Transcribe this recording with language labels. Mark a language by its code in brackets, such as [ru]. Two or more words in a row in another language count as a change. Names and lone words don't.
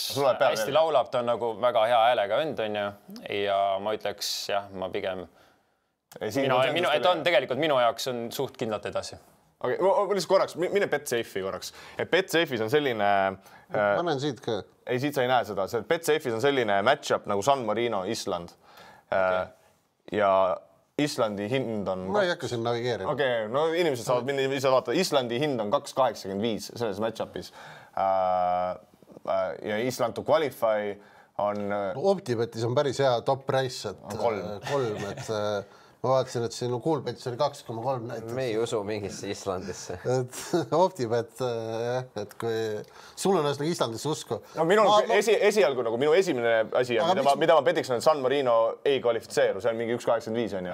[et] Hästi laulab, ta on nagu väga hea häälega vend on ju ja ma ütleks jah, ma pigem et on tegelikult minu jaoks on suht kindlalt edasi. Okei, lihtsalt korraks, mine BetSafe'i korraks. Et BetSafe'is on selline... Ma näen siit ka. Ei, siit sa ei näe seda. BetSafe'is on selline match-up nagu San Marino, Island. Ja Islandi hind on... Ma ei hakka siin navigeerima. Okei, no inimesed saavad minna ise vaata. Islandi hind on 2.85 selles match-upis. [en] Ja Island to qualify on... [et] Optibetis on päris hea [en] top price, [et] et 3, et... Ma vaatasin, et siin Kuulbetis oli 2,3 näiteks. Me ei usu mingisse Islandisse. Et Optibet, et kui sul on Islandisse usku. No minu esialgu nagu minu esimene asi, mida ma petiks on, et San Marino ei kvalifitseeru, see on mingi 1.85 on ju.